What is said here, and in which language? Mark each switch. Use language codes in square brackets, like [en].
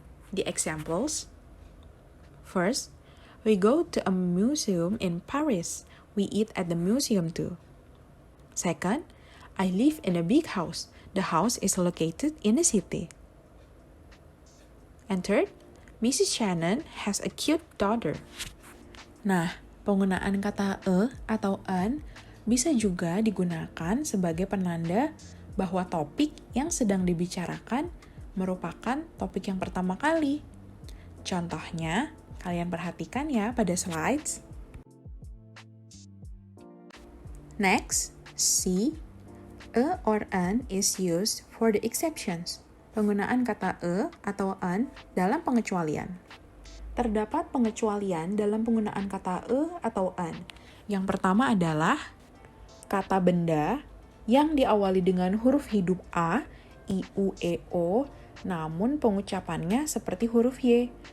[en] The examples: first, we go to a museum in Paris. We eat at the museum too. Second, I live in a big house. The house is located in a city. And third, Mrs. Shannon has a cute daughter. [id] Nah, penggunaan kata atau an bisa juga digunakan sebagai penanda bahwa topik yang sedang dibicarakan merupakan topik yang pertama kali. Contohnya, kalian perhatikan ya pada slides. [en] Next, C. A or an is used for the exceptions. [id] Penggunaan kata atau an dalam pengecualian. Terdapat pengecualian dalam penggunaan kata atau an. Yang pertama adalah kata benda yang diawali dengan huruf hidup A, I, U, E, O, namun pengucapannya seperti huruf Y.